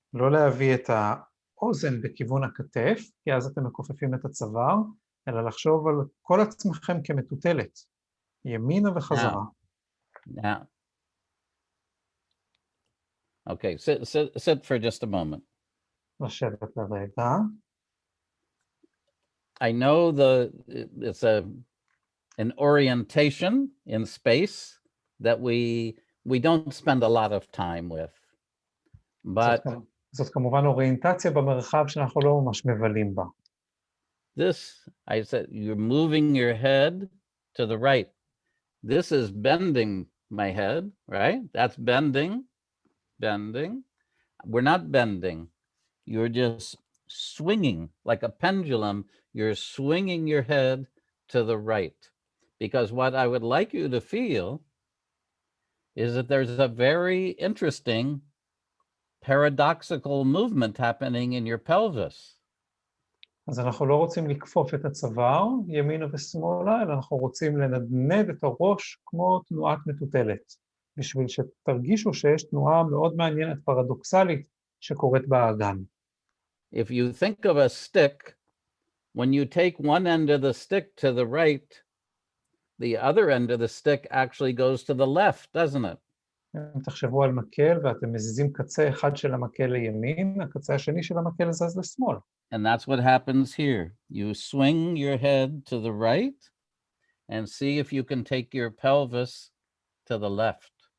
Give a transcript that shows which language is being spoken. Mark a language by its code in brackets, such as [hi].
[he] לא להביא את האוזן בכיוון הכתף, כי אז אתם מכופפים את הצוואר, אלא לחשוב על כל עצמכם כמטוטלת, ימינה וחזרה. [en] Now. Okay, sit for just a moment. [he] לשבת לרגע. [en] I know it's an orientation in space that we don't spend a lot of time with. But [he] זאת כמובן אוריינטציה במרחב שאנחנו לא ממש מבלים בה. [en] This, I said, you're moving your head to the right. This is bending my head, right? That's bending. We're not bending. You're just swinging like a pendulum. You're swinging your head to the right. Because what I would like you to feel is that there's a very interesting paradoxical movement happening in your pelvis. [he] אז אנחנו לא רוצים לכפוף את הצוואר, ימינה ושמאלה, אלא אנחנו רוצים לנדנד את הראש כמו תנועת מטוטלת, בשביל שתרגישו שיש תנועה מאוד מעניינת, פרדוקסלית, שקורית באגן. [en] If you think of a stick, when you take one end of the stick to the right, the other end of the stick actually goes to the left, doesn't it? [he] אם תחשבו על מקל ואתם מזיזים קצה אחד של המקל לימין, הקצה השני של המקל זז לשמאל. [en] And that's what happens here. You swing your head to the right and see if you can take your pelvis to the left.